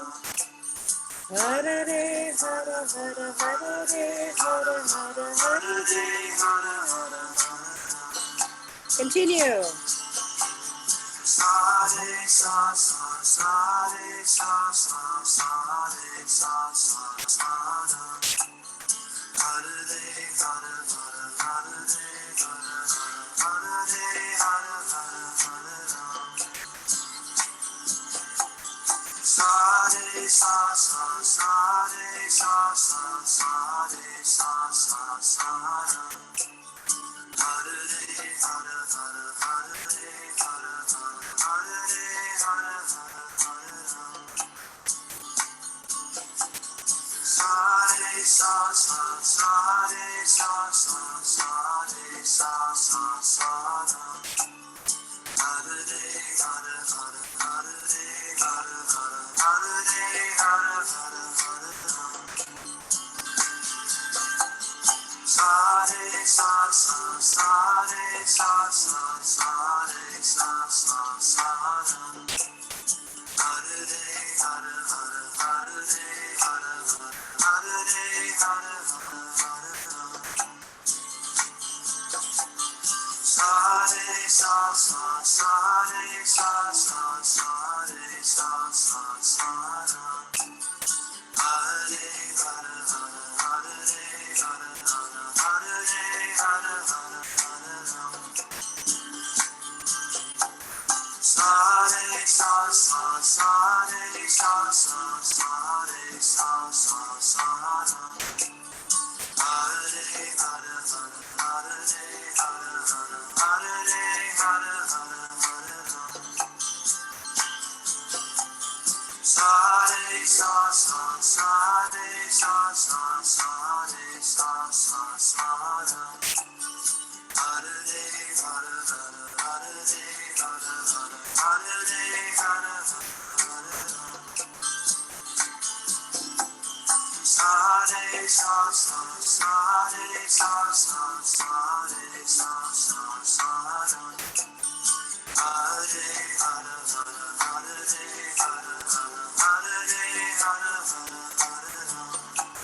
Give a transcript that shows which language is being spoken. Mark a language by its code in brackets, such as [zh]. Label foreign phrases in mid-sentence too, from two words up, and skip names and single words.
[en] Ha-da-de, ha-da, ha-da, ha-da-de, ha-da, ha-da, ha-da-de, ha-da, ha-da. Continue. Sa-re, sa, sa, sa-re, sa, sa, sa-re, sa, sa, sa-re. Ha-da-de, ha-da, ha-da, ha-da-de, ha-da, ha-da, ha-da-de, ha-da, ha-da, ha-da. Sa-re, sa, sa, sa-re, sa, sa, sa-re, sa, sa, sa-re. Ha-da-de, ha-da, ha-da, ha-da-de, ha-da, ha-da, ha-da-de, ha-da, ha-da, ha-da. Sa-re, sa, sa, sa-re, sa, sa, sa-re, sa, sa, sa-re. Ha-da-de, ha-da, ha-da, ha-da-de, ha-da, ha-da, ha-da-de, ha-da, ha-da, ha-da. Sa-re, sa, sa, sa-re, sa, sa, sa-re, sa, sa, sa-re. Ha-da-de, ha-da, ha-da, ha-da-de, ha-da, ha-da, ha-da-de, ha-da, ha-da, ha-da. Sa-re, sa, sa, sa-re, sa, sa, sa-re, sa, sa, sa-re. Ha-de, ha-da, ha-da, ha-da-de, ha-da, ha-da, ha-da-de, ha-da, ha-da, ha-da. Sa-re, sa, sa, sa-re, sa, sa, sa-re, sa, sa, sa-re. Ha-de, ha-da, ha-da, ha-da-de, ha-da, ha-da, ha-da-de, ha-da, ha-da, ha-da. Sa-re, sa, sa, sa-re, sa, sa, sa-re, sa, sa, sa-re. Ha-de, ha-da, ha-da, ha-da-de, ha-da, ha-da, ha-da-de, ha-da, ha-da. Sa-re, sa, sa, sa-re, sa, sa, sa-re, sa, sa, sa-re. Ha-de, ha-da, ha-da, ha-da-de, ha-da, ha-da, ha-da-de, ha-da, ha-da, ha-da.